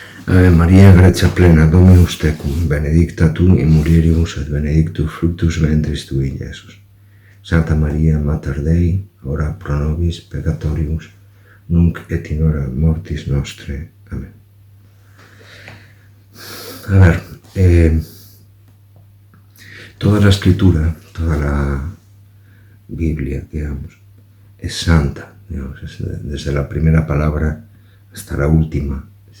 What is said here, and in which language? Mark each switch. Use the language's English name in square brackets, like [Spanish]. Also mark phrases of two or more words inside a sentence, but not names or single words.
[Latin] Ave Maria, gratia plena, Dominus tecum, benedicta tu in mulieribus et benedictus fructus ventris tui, Iesus. Santa Maria, Mater Dei, ora pro nobis peccatoribus, nunc et in hora mortis nostre. Amén. [Spanish] A ver, toda la escritura, toda la Biblia, digamos, es santa, digamos, desde la primera palabra hasta la última, ¿sí?